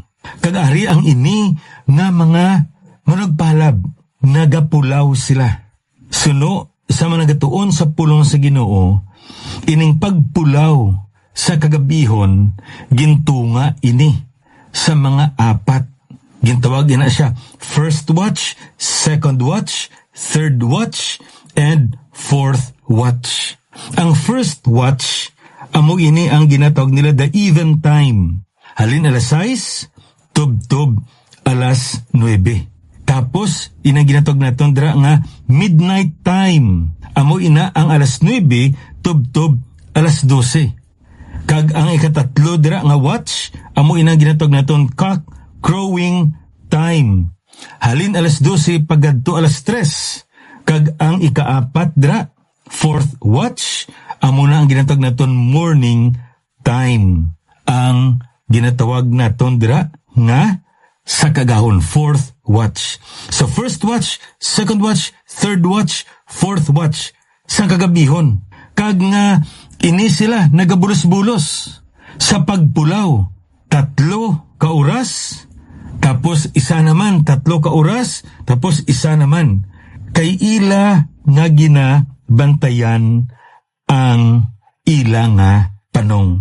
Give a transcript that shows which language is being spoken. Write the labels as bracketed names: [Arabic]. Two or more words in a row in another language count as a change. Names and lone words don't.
[Hiligaynon] Kag-ari ang ini nga mga managpalab, nagapulaw sila. Suno sa managatuon sa pulong sa Ginoo, ining pagpulaw sa kagabihon, gintunga ini sa mga apat. Gintawag na siya [English] first watch, second watch, third watch, and fourth watch. [Hiligaynon] Ang [English] first watch, [Hiligaynon] amo ini ang ginatawag nila [English] the even time. [Hiligaynon] Halin alas 6, tub-tub alas 9. Tapos, ina ginatawag naton dira nga [English] midnight time. [Hiligaynon] Amo ina ang alas 9, tub-tub alas 12. Kag ang ikatatlo dira nga watch, amo ina ginatawag naton [English] cock crowing time. [Hiligaynon] Halin alas 12 pagadto alas 3. Kag ang ikaapat dira [English] fourth watch, [Hiligaynon] amo na ang ginatawag naton [English] morning time. [Hiligaynon] Ang ginatawag naton dira nga sa kagahon [English] fourth watch. [Hiligaynon] So first watch, second watch, third watch, fourth watch sa kagabihon. Kag nga ini sila nagabulos-bulos sa pagpulaw. 3 ka oras, tapos isa naman 3 ka oras, tapos isa naman. Kay ila nga ginabantayan ang ila nga panong.